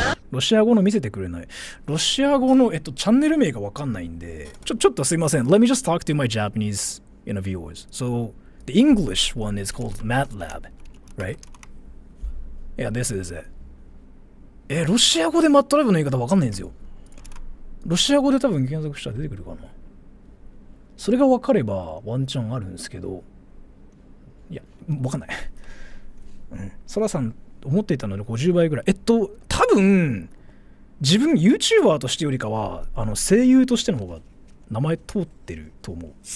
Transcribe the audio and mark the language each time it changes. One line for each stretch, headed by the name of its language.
Japanese: ロシア語の見せてくれない。ロシア語のチャンネル名がわかんないんで、ちょっとすいません。
English: Let me just talk to my Japanese viewers. So, the English one is called MATLab, right? Yeah, this is it.
Japanese: ロシア語でマットラブの言い方わかんないんですよ。ロシア語で多分検索したら出てくるかな。それがわかればワンチャンあるんですけど、いや、わかんない。うん。ソラさん思っていたので50倍ぐらい。多分自分 YouTuber としてよりかは声優としての方が名前通ってると思う。